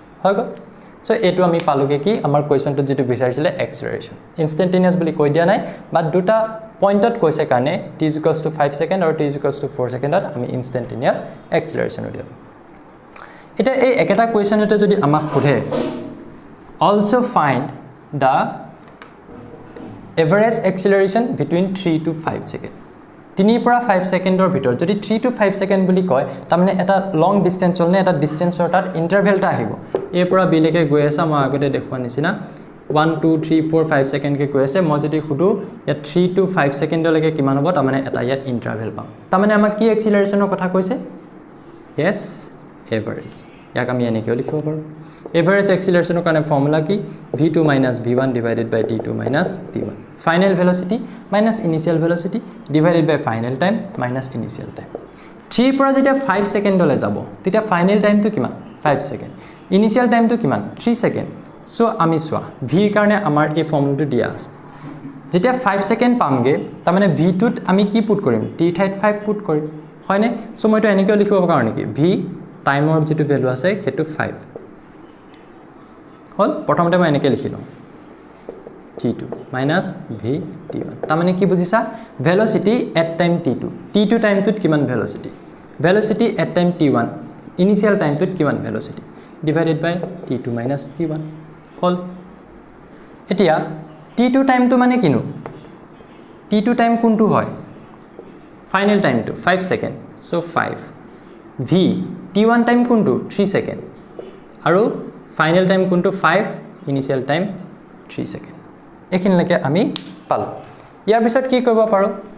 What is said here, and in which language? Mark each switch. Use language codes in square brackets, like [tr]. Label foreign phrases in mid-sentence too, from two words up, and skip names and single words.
[as] হৈ গ'ল সো এটো আমি পালোগে কি আমাৰ কোৱেশ্চনটো যেটো বিচাৰিছিলে [en] acceleration instantaneous [as] বুলি কৈ দিয়া নাই বাট দুটা পইণ্টত কৈছে কাৰণে t = 5 সেকেন্ড আৰু t = 4 সেকেন্ডত আমি [en] instantaneous acceleration [as] দিলো এটা এই একেটা কোৱেশ্চনতে যদি আমাক সোধে [en] also find the average acceleration between 3 to 5 [as] seconds 3 পৰা 5 সেকেন্ডৰ ভিতৰত যদি 3 to 5 সেকেন্ড বুলি কয় তাৰমানে এটা [en] long distance [as] চলনে এটা ডিসটেন্সৰ তাত ইন্টাৰভেলটা আহিব এ পৰা বি লৈকে গৈ আছে মই আগতে দেখুৱা নিচিনা 1 2 3 4 5 সেকেন্ড কে গৈ আছে মই যদি খুদু ইয়াত 3 to 5 সেকেন্ডলৈকে কিমান হ'ব তাৰমানে এটা ইয়াত ইন্টাৰভেল পাম তাৰমানে আমাক কি এক্সিলাৰেশনৰ কথা কৈছে yes এভাৰেজ ইয়াক আমি এনেকৈ লিখিব পাৰো [en] average acceleration [as] কাৰণে ফৰ্মুলা কি [en] v2 - v1 divided by t2 - t1 final velocity minus initial velocity divided by final time minus initial time [as] 3 পৰা যেতিয়া 5 সেকেন্ডলৈ যাব তেতিয়া [en] final time [as] কিমান 5 সেকেন্ড [en] initial time [as] কিমান 3 সেকেন্ড সো আমি সোয়া v ৰ কাৰণে আমাৰ এই ফৰ্মুলাটো দিয়া আছে যেতিয়া 5 সেকেন্ড পামগে তাৰমানে v টোত আমি কি পুট কৰিম t ঠাইত 5 পুট কৰিম হয়নে সো মইটো এনেকৈ লিখিব কাৰণে কি v টাইমৰ যেটো ভ্যালু আছে হেতু 5 হল প্ৰথমতে মই এনেকৈ লিখিলো [en] t2 minus v t1 [as] তাৰমানে কি বুজিছা [en] velocity at time t2 [as] টাইমটোত কিমান [en] velocity at time t1 initial [as] টাইমটোত কিমান [en] velocity divided by t2 minus t1 [as] হল এতিয়া t2 টাইমটো মানে কিনো t2 টাইম কোনটো হয় [en] final time [as] 5 সেকেন্ড সো 5 v t1 টাইম কোনটো 3 সেকেন্ড আৰু [en] final time [as] কোনটো 5 [en] initial time [as] 3 সেকেন্ড এখিনলৈকে আমি পালো ইয়াৰ পিছত কি কৰিব পাৰো